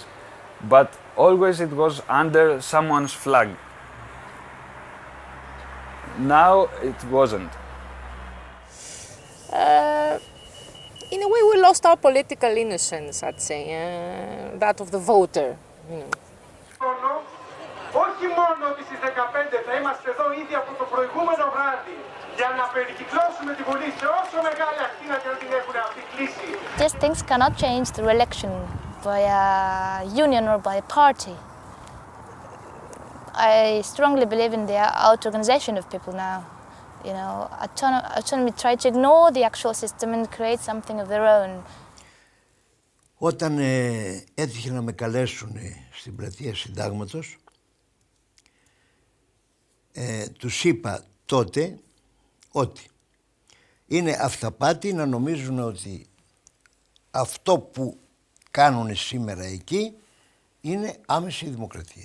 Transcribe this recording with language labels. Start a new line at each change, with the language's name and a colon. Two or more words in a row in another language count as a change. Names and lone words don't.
English: But always it was under someone's flag. Now it wasn't. In a way, we lost our political innocence, I'd say, that of the voter.
Greek: Όχι μόνο ότι στις 15 θα είμαστε εδώ ήδη από το προηγούμενο βράδυ για να περικυκλώσουμε τη Βουλή σε όσο μεγάλη ακτίνα και να την έχουν αυτή κλείσει.
English: These things cannot change through election by a union or by a party. I strongly believe in the auto-organization of people now. Autonomy try to ignore the actual system and create something of their own.
Greek: Όταν έτυχε να με καλέσουν στην πλατεία Συντάγματος, τους είπα τότε ότι είναι αυταπάτη να νομίζουν ότι αυτό που κάνουν σήμερα εκεί είναι άμεση δημοκρατία.